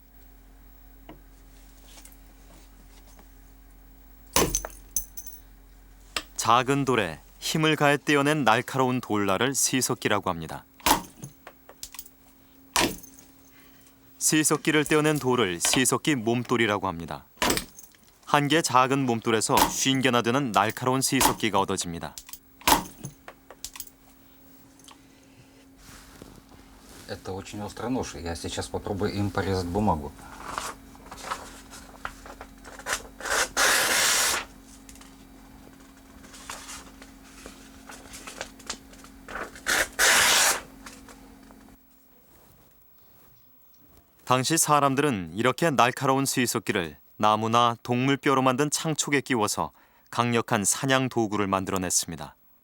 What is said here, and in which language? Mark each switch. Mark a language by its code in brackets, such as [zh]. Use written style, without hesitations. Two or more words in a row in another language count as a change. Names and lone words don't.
[ko] 작은 돌에 힘을 가해 떼어낸 날카로운 돌날을 시석기라고 합니다. 시석기를 떼어낸 돌을 시석기 몸돌이라고 합니다. 한 개의 작은 몸돌에서 50개나 되는 날카로운 시석기가 얻어집니다. [ru] Это очень острый нож. Я сейчас попробую им порезать бумагу. [ko] 당시 사람들은 이렇게 날카로운 시석기를 나무나 동물 뼈로 만든 창촉에 끼워서 강력한 사냥 도구를 만들어냈습니다.